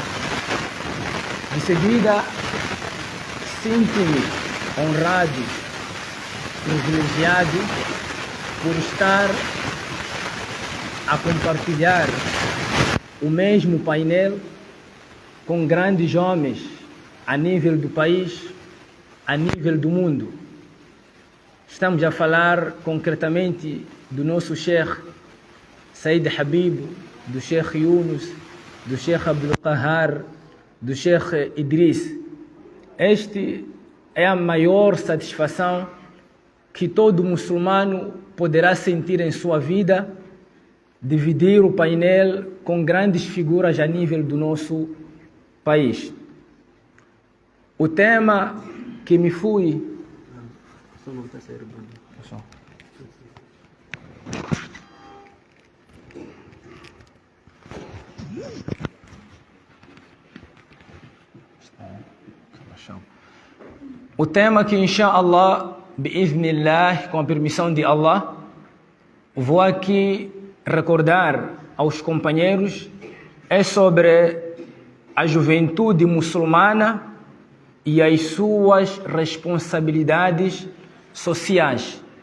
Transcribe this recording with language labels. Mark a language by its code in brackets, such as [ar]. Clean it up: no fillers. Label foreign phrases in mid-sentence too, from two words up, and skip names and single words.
[pt] De seguida, sinto-me honrado, privilegiado por estar a compartilhar o mesmo painel com grandes homens a nível do país, a nível do mundo. Estamos a falar concretamente do nosso Sheikh Said Habib, do Sheikh Yunus, do Sheikh Abdul Qahar, do Sheikh Idris. Este é a maior satisfação que todo muçulmano poderá sentir em sua vida, dividir o painel com grandes figuras a nível do nosso país. O tema que me fui... O tema que, [ar] إن شاء الله، بإذن الله, [pt] com a permissão de Allah, vou aqui recordar aos companheiros é sobre a juventude muçulmana e as suas responsabilidades sociais.